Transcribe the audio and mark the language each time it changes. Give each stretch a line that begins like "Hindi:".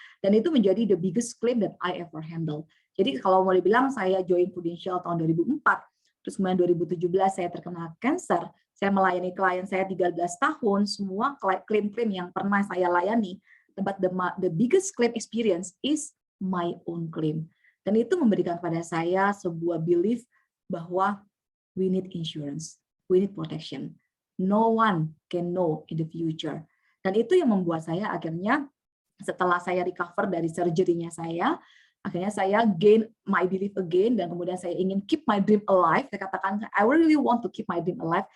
Indonesian: Dan itu menjadi
English: the biggest claim that I ever handle.
Indonesian: Jadi kalau mau dibilang saya join Prudential tahun 2004, terus kemudian 2017 saya terkena cancer, saya melayani klien saya 13 tahun, semua klaim-klaim yang pernah saya layani,
English: but the biggest claim experience is my own claim.
Indonesian: Dan itu memberikan pada saya sebuah belief bahwa
English: we need insurance, we need protection. No one can know in the future.
Indonesian: Dan itu yang membuat saya akhirnya setelah saya recover dari surgery-nya saya, akhirnya saya
English: gain my belief again,
Indonesian: dan kemudian saya ingin
English: keep my dream alive.
Indonesian: Saya katakan,
English: I really want to keep my dream alive.